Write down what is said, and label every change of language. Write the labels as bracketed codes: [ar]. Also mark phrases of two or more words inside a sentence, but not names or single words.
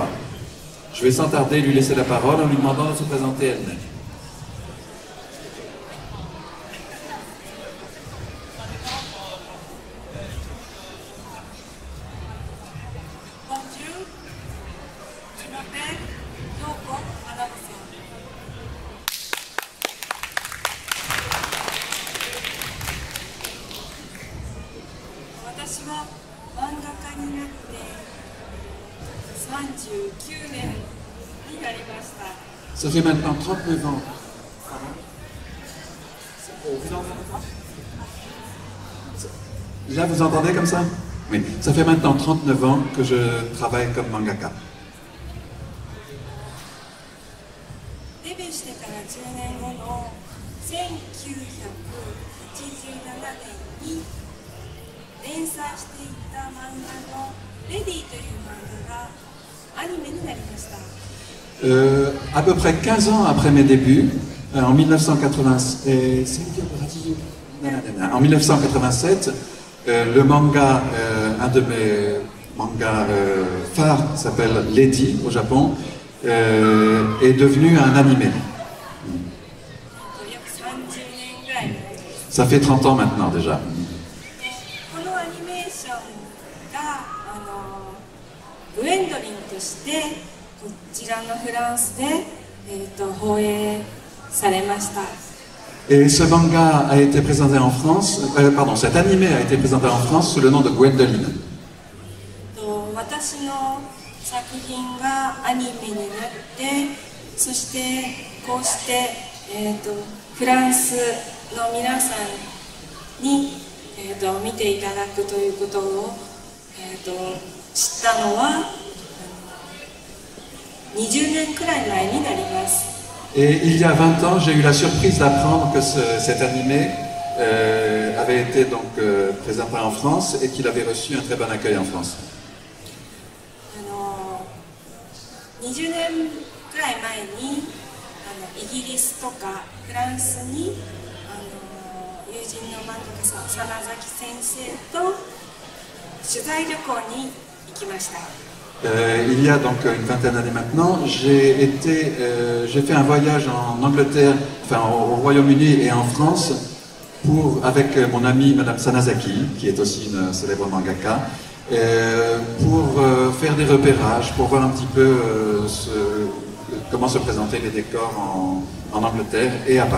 [fr] Je vais sans tarder lui laisser la parole en lui demandant de se présenter elle-même. Bonjour, je m'appelle Yoko Hanabusa. [ja] 私は漫画家になって39年になりました。 [fr] Ça fait maintenant 39 ans. Vous entendez pas? Là, vous entendez comme ça? Oui. Ça fait maintenant 39 ans que je travaille comme mangaka. [ja] デビューしてから10年後の1987年に連載していた漫画の「レディ」という漫画がアニメになりました。 [fr] À peu près 15 ans après mes débuts, en 1987, le manga, un de mes mangas phares s'appelle Lady au Japon, est devenu un animé. Ça fait 30 ans maintenant déjà. [ja] このアニメーションがグエンドリンとしてこちらのフランスで、放映されました。 [fr] Et ce manga a été présenté en France, pardon, cet animé a été présenté en France sous le nom de Gwendoline. [ja] 私の作品がアニメになって、そしてこうして、フランスの皆さんに、見ていただくということを、知ったのは20年くらい前になります。 [fr] Et il y a 20 ans, j'ai eu la surprise d'apprendre que cet animé avait été donc présenté en France et qu'il avait reçu un très bon accueil en France. [ja] 20 年くらい前にイギリスとかフランスに友人の漫画家さん真崎先生と取材旅行に行きました。 [fr] Il y a donc une vingtaine d'années maintenant, j'ai fait un voyage en Angleterre, enfin au Royaume-Uni et en France, avec mon amie Madame Sanazaki, qui est aussi une célèbre mangaka, pour faire des repérages, pour voir un petit peu comment se présentaient les décors en Angleterre et à Paris.